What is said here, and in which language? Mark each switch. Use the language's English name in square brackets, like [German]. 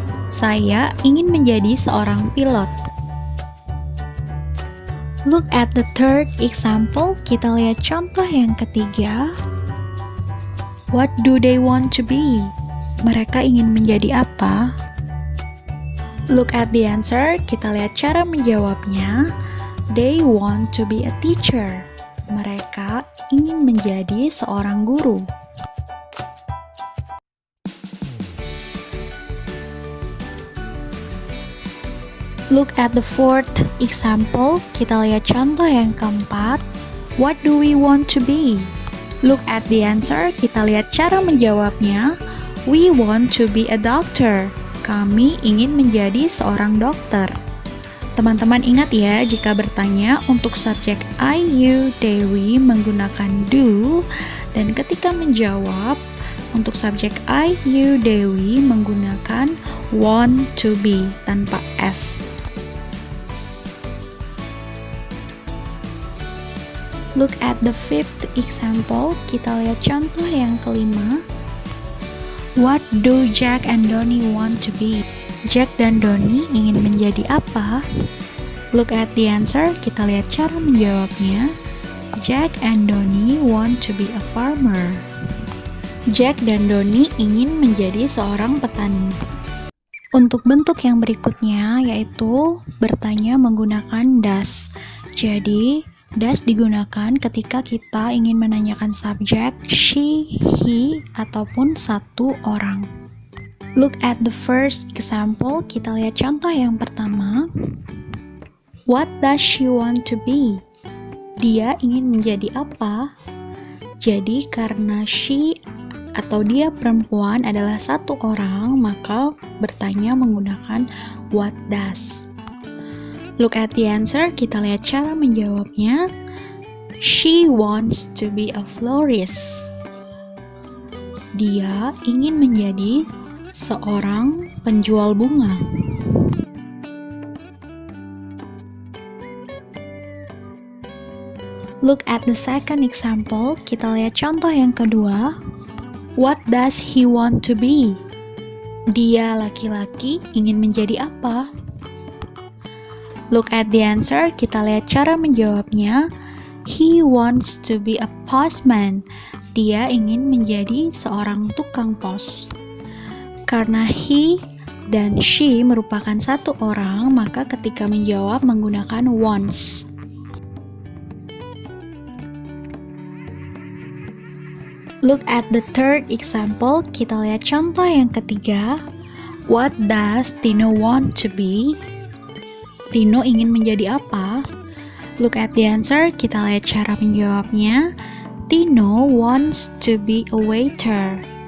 [Indonesian] Saya ingin menjadi seorang pilot. [English] Look at the third example. [Indonesian] Kita lihat contoh yang ketiga. [English] What do they want to be? [Indonesian] Mereka ingin menjadi apa? [English] Look at the answer. [Indonesian] Kita lihat cara menjawabnya. [English] They want to be a teacher. [Indonesian] Mereka ingin menjadi seorang guru. [English] Look at the fourth example. [Indonesian] Kita lihat contoh yang keempat. [English] What do we want to be? Look at the answer. [Indonesian] Kita lihat cara menjawabnya. [English] We want to be a doctor. [Indonesian] Kami ingin menjadi seorang dokter. Teman-teman ingat ya, jika bertanya untuk subjek I, you, they, we menggunakan do, dan ketika menjawab untuk subjek I, you, they, we menggunakan want to be tanpa s. [English] Look at the fifth example. [Indonesian] Kita lihat contoh yang kelima. [English] What do Jack and Donnie want to be? [Indonesian] Jack dan Donnie ingin menjadi apa? [English] Look at the answer. [Indonesian] Kita lihat cara menjawabnya. [English] Jack and Donnie want to be a farmer. [Indonesian] Jack dan Donnie ingin menjadi seorang petani. Untuk bentuk yang berikutnya yaitu bertanya menggunakan does. Jadi does digunakan ketika kita ingin menanyakan subjek she, he, ataupun satu orang. [English] Look at the first example. [Indonesian] Kita lihat contoh yang pertama. [English] What does she want to be? [Indonesian] Dia ingin menjadi apa? Jadi karena she atau dia perempuan adalah satu orang, maka bertanya menggunakan what does. [English] Look at the answer. [Indonesian] Kita lihat cara menjawabnya. [English] She wants to be a florist. [Indonesian] Dia ingin menjadi seorang penjual bunga. [English] Look at the second example. [Indonesian] Kita lihat contoh yang kedua. [English] What does he want to be? [Indonesian] Dia laki-laki ingin menjadi apa? [English] Look at the answer. [Indonesian] Kita lihat cara menjawabnya. [English] He wants to be a postman. [Indonesian] Dia ingin menjadi seorang tukang pos. Karena he dan she merupakan satu orang, maka ketika menjawab menggunakan wants. [English] Look at the third example. [Indonesian] Kita lihat contoh yang ketiga. [English] What does Tino want to be? [Indonesian] Tino ingin menjadi apa? [English] Look at the answer. [Indonesian] Kita lihat cara menjawabnya. [English] Tino wants to be a waiter.